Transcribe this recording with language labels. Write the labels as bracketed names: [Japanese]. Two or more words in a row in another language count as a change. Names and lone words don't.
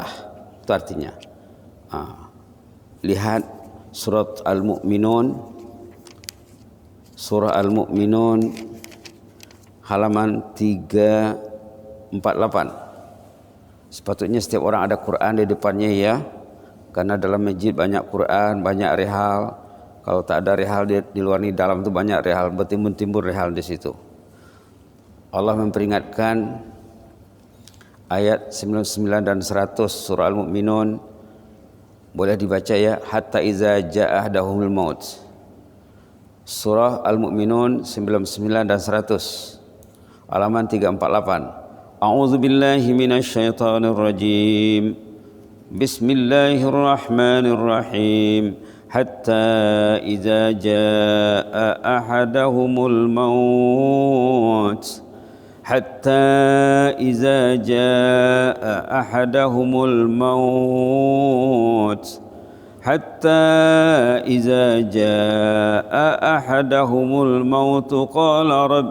[Malay] Itu artinya. Lihat surat Al-Mu'minun. Surah Al-Mu'minun halaman 348. Sepatutnya setiap orang ada Quran di depannya, ya. Karena dalam masjid banyak Quran, banyak rehal. Kalau tak ada rehal di luar ni, dalam tu banyak rehal, bertimbun-timbun rehal di situ. Allah memperingatkan ayat 99 dan 100 surah Al-Mu'minun. Boleh dibaca, ya. [Arabic] حتى إذا جاء أحدهم الموت. [Malay] Surah Al-Mu'minun 99 dan 100. Halaman 348. [Arabic] أعوذ بالله من الشيطان الرجيم. بسم الله الرحمن الرحيم. حتى إذا جاء أحدهم الموت. حتى إذا جاء أحدهم الموت. حتى إذا جاء أحدهم الموت قال